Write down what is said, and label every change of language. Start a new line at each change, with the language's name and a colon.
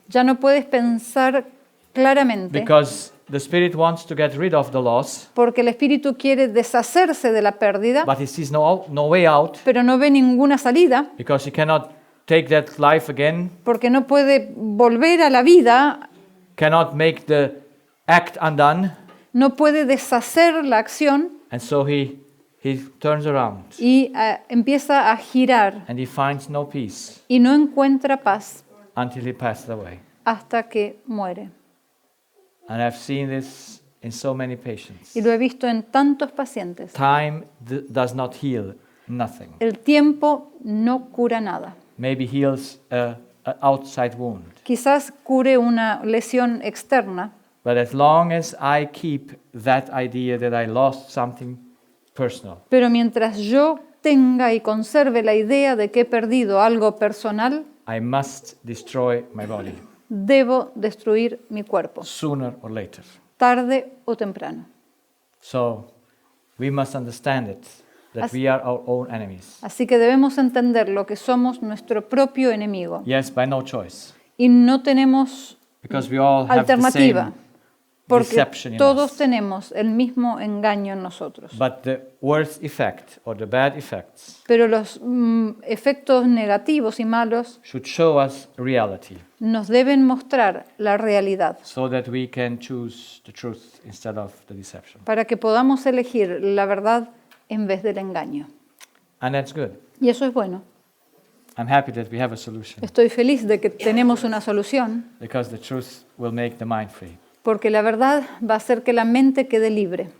Spanish: Ya no puedes pensar claramente
English: Because the Spirit wants to get rid of the loss,
Spanish: porque el espíritu quiere deshacerse de la pérdida,
English: but he sees no way out
Spanish: pero no ve ninguna salida
English: because he cannot take that life again,
Spanish: porque no puede volver a la vida,
English: cannot make the act undone,
Spanish: no puede deshacer la acción,
English: and so he he turns around
Spanish: y empieza a girar
English: and he finds no peace
Spanish: y no encuentra paz
English: until he passes away.
Spanish: hasta que muere.
English: And I've seen this in so many patients.
Spanish: Y lo he visto en tantos pacientes.
English: Time does not heal nothing.
Spanish: El tiempo no cura nada.
English: Maybe heals an outside wound.
Spanish: Quizás cure una lesión externa,
English: But as long as I keep that idea that I lost something personal,
Spanish: pero mientras yo tenga y conserve la idea de que he perdido algo personal,
English: I must destroy my body
Spanish: debo destruir mi cuerpo,
English: sooner or later.
Spanish: tarde o temprano.
English: So we must understand it, that
Spanish: As-
English: we are our own enemies.
Spanish: Así que debemos entender lo que somos nuestro propio enemigo
English: Yes, by no choice,
Spanish: y no tenemos
English: because we all have the
Spanish: alternativa,
English: same
Spanish: porque
English: deception in
Spanish: todos
English: us.
Spanish: tenemos el mismo engaño en nosotros.
English: But the worst effect or the bad effects
Spanish: Pero los efectos negativos y malos
English: should show us reality
Spanish: nos deben mostrar la realidad
English: so that we can choose the truth instead of the deception.
Spanish: para que podamos elegir la verdad en vez del engaño.
English: And that's good.
Spanish: Y eso es bueno.
English: I'm happy that we have a solution
Spanish: Estoy feliz de que tenemos una solución
English: because the truth will make the mind free.
Spanish: porque la verdad va a hacer que la mente quede libre